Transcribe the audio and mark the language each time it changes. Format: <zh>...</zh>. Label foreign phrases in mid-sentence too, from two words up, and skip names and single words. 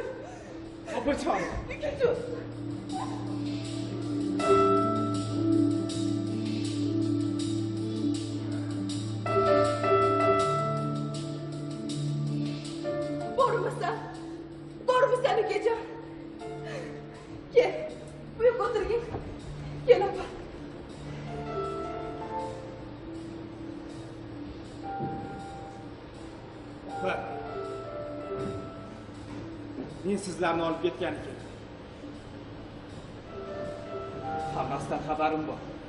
<tr>Opacan. İkican. Var mı sen Ikican? Gel. Buyur otur gel. Gel apa. Opa.</tr> <uz>Men sizlarni olib ketgan ekan. Hammasidan xabarim bor.</uz>